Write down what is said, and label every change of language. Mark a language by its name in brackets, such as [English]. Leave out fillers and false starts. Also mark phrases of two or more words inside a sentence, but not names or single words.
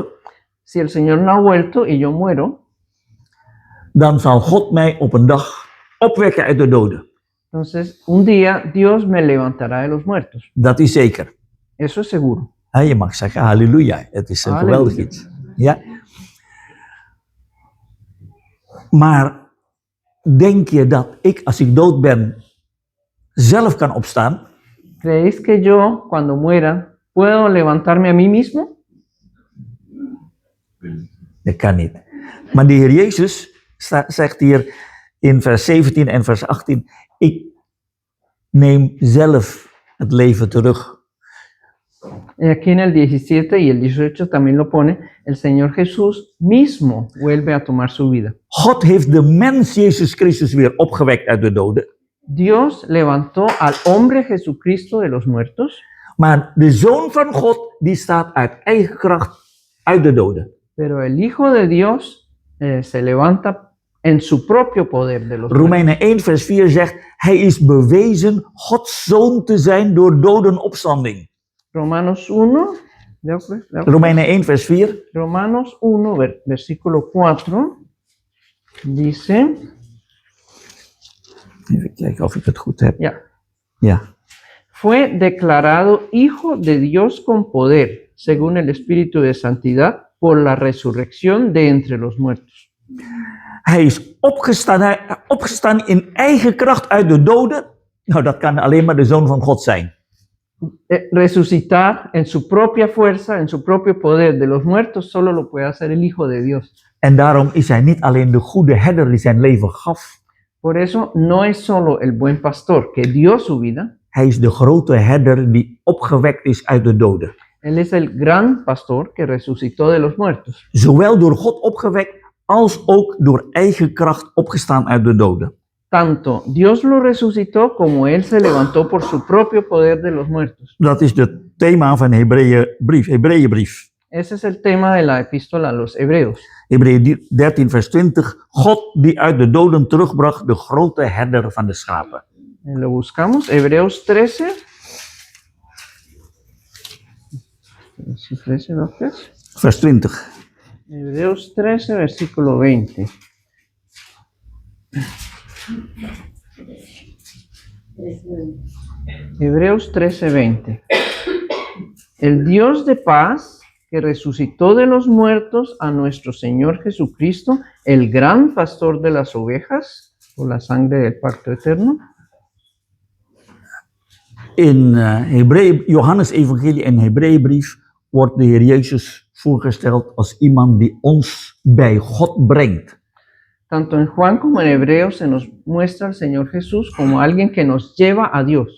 [Spanish] si el Señor no ha vuelto y yo muero, [Dutch] dan zal God mij op een dag opwekken uit de doden. [Spanish] Entonces, un día Dios me levantará de los muertos. [Dutch] Dat is zeker. [Spanish] Eso es seguro. [Dutch] Je mag zeggen halleluja, het is een geweldig iets. Ja? Maar denk je dat ik, als ik dood ben, zelf kan opstaan? [Spanish] ¿Creéis que yo, cuando muera, puedo levantarme a mí mismo? [Dutch] Dat kan niet. Maar de Heer Jezus zegt hier in vers 17 en vers 18, ik neem zelf het leven terug. [Spanish] Y aquí en el 17 y el 18 también lo pone, el Señor Jesús mismo vuelve a tomar su vida. [Dutch] God heeft de mens Jezus Christus weer opgewekt uit de doden. [Spanish] Dios levantó al hombre Jesucristo de los muertos, [Dutch] Maar de Zoon van God, die staat uit eigen kracht uit de doden. [Spanish] pero el Hijo de Dios se levanta en su propio poder de los muertos. [Dutch] Romeinen 1 vers 4 zegt, hij is bewezen Gods Zoon te zijn door dodenopstanding. [Spanish] Romanos 1, ¿veo pues? ¿Veo? [Dutch] Romeinen 1 vers 4. [Spanish] Romanos 1, versículo 4, dice, [Dutch] Even kijken of ik het goed heb. [Spanish] ya, [Dutch] Ja. [Spanish] fue declarado Hijo de Dios con poder, según el Espíritu de Santidad, por la resurrección de entre los muertos. [Dutch] Hij is opgestaan in eigen kracht uit de doden. Nou, dat kan alleen maar de Zoon van God zijn. [Spanish] Resucitar en su propia fuerza, en su propio poder de los muertos, solo lo puede hacer el Hijo de Dios. [Dutch] En daarom is hij niet alleen de goede herder die zijn leven gaf. [Spanish] Por eso no es solo el buen pastor que dio su vida, [Dutch] Hij is de grote herder die opgewekt is uit de doden. [Spanish] él es el gran pastor que resucitó de los muertos. [Dutch] Zowel door God opgewekt als ook door eigen kracht opgestaan uit de doden. [Spanish] Tanto Dios lo resucitó como él se levantó por su propio poder de los muertos. [Dutch] Dat is het thema van de Hebreeënbrief. [Spanish] Ese es el tema de la epístola a los Hebreos. [Dutch] Hebreeën 13 vers 20. God die uit de doden terugbracht, de grote herder van de schapen. [Spanish] Lo buscamos, Hebreos 13. 13, ¿no? [Dutch] Vers 20. [Spanish] Hebreos 13, versículo 20. Hebreos 13, 20. El Dios de paz, que resucitó de los muertos a nuestro Señor Jesucristo, el gran pastor de las ovejas, por la sangre del pacto eterno. [Dutch] In Johannes Evangelie en Hebreeënbrief wordt de Heer Jezus voorgesteld als iemand die ons bij God brengt. [Spanish] Tanto en Juan como en Hebreos se nos muestra al Señor Jesús como alguien que nos lleva a Dios.